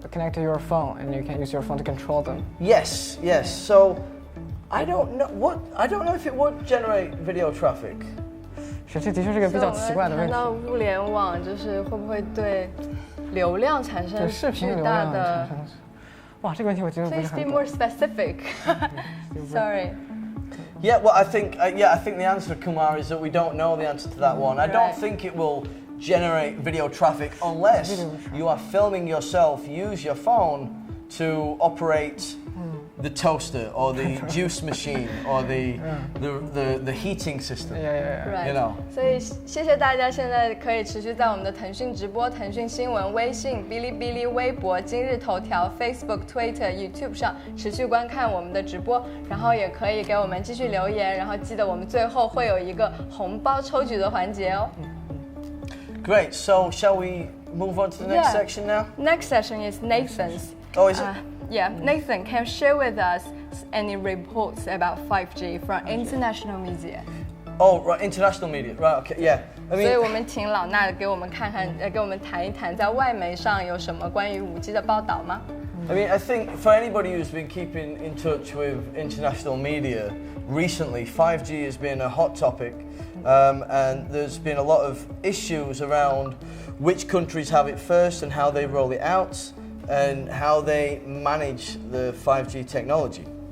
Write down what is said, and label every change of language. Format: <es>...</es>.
<en>connect to your phone and you can use your phone to control them. Yes. So I don't know if it would generate video traffic.</en> <zh>是，这的确是个比较奇怪的问题。谈到物联网，就是会不会对流量产生巨大的？哇，这个问题我觉得不是很懂。</zh> <en>Please be more specific. Sorry. Yeah, well, I think the answer, Kumar, is that we don't know the answer to that one. I don't think it will generate video traffic unless you are filming yourself use your phone to operate the toaster or the juice machine or the heating system. Right.</en> <zh>所以谢谢大家，现在可以持续在我们的腾讯直播、腾讯新闻、微信、哔哩哔哩、微博、今日头条、Facebook、Twitter、YouTube 上持续观看我们的直播，然后也可以给我们继续留言，然后记得我们最后会有一个红包抽举的环节哦。</zh> <en>Great. So shall we move on to the next section now? Next section is Nathan's. Oh, is it? Yeah, Nathan, can you share with us any reports about 5G from international media? Oh, right, international media. Right, okay, yeah.</en> <zh>所以我们请老衲给我们给我们谈一谈，在外媒上有什么关于 5G 的报道吗？</zh> <en>I think for anybody who's been keeping in touch with international media recently, 5G has been a hot topic, and there's been a lot of issues around which countries have it first and how they roll it out and how they manage the 5G technology.</en>